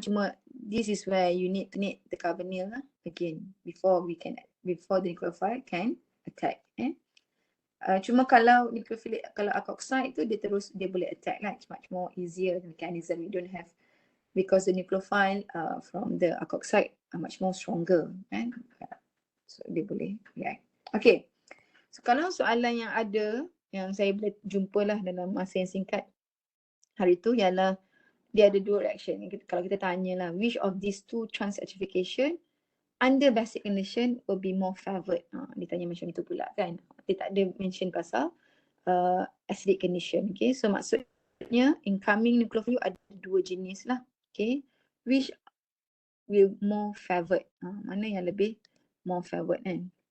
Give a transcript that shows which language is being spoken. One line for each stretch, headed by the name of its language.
Malay: Cuma
English: this is where you need the carbonyl lah again before the nucleophile can attack.
Malay: Cuma kalau nucleophilic, kalau alkoxide tu dia boleh attack lah.
English: It's much more easier the mechanism. You don't have, because the nucleophile from the alkoxide are much more stronger, kan?
Malay: So dia boleh react. Okay. So kalau soalan yang ada yang saya boleh jumpa lah dalam masa yang singkat hari tu ialah dia ada dua reaction. Kalau kita tanya lah,
English: which of these two transesterification under basic condition will be more favored?
Malay: Dia tanya macam itu pula kan. Dia tak ada mention pasal acidic condition. Okay, so maksudnya incoming nucleophile ada dua jenis lah.
English: Okay, which will more favored?
Malay: Mana yang lebih
English: more favored
Malay: kan?